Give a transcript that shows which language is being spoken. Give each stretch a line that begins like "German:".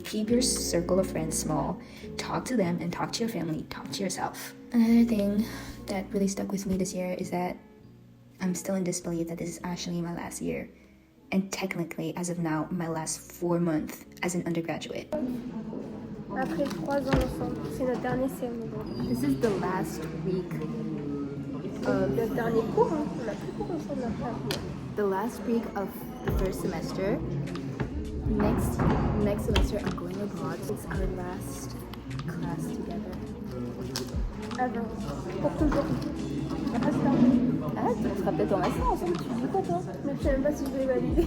English: Keep your circle of friends small. Talk to them and talk to your family. Talk to yourself. Another thing that really stuck with me this year is that I'm still in disbelief that this is actually my last year. And technically, as of now, my last 4 months as an undergraduate.
French: Après 3 ans ensemble, c'est notre dernier CM.
English: This is the last week of
French: Le dernier cours, hein. On a plus cours ensemble après.
English: the last week of the first semester. Next semester I'm going abroad. It's our last class together.
French: Avant. Pour toujours. Après, c'est terminé. Ah, on sera peut-être en master ensemble, tu dis quoi toi? Mais je sais même pas si je vais valider.